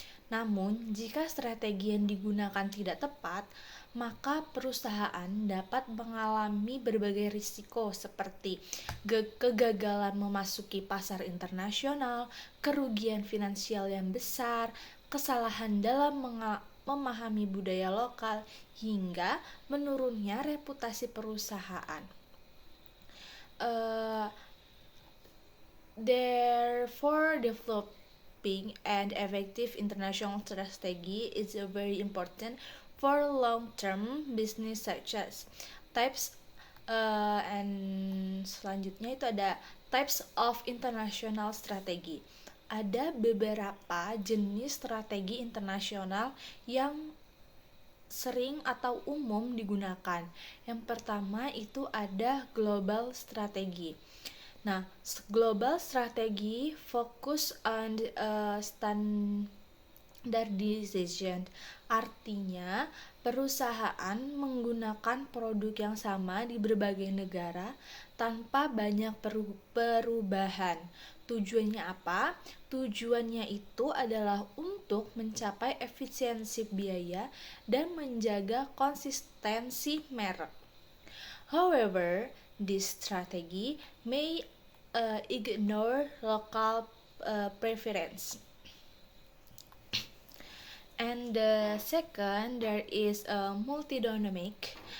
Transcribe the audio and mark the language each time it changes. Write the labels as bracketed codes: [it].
[id] Namun, jika strategi yang digunakan tidak tepat, maka perusahaan dapat mengalami berbagai risiko seperti kegagalan memasuki pasar internasional, kerugian finansial yang besar, kesalahan dalam memahami budaya lokal, hingga menurunnya reputasi perusahaan. [en] Therefore, developing an effective international strategy is very important for long-term business success. Types and [id] selanjutnya itu ada [en] types of international strategy. [id] Ada beberapa jenis strategi internasional yang sering atau umum digunakan. Yang pertama itu ada global strategy. Nah, global strategy fokus on standardization. Artinya, perusahaan menggunakan produk yang sama di berbagai negara tanpa banyak perubahan. Tujuannya apa? Tujuannya itu adalah untuk mencapai efisiensi biaya dan menjaga konsistensi merek. [en] However, this strategy may ignore local preference. And the second, there is a multi-dynamic.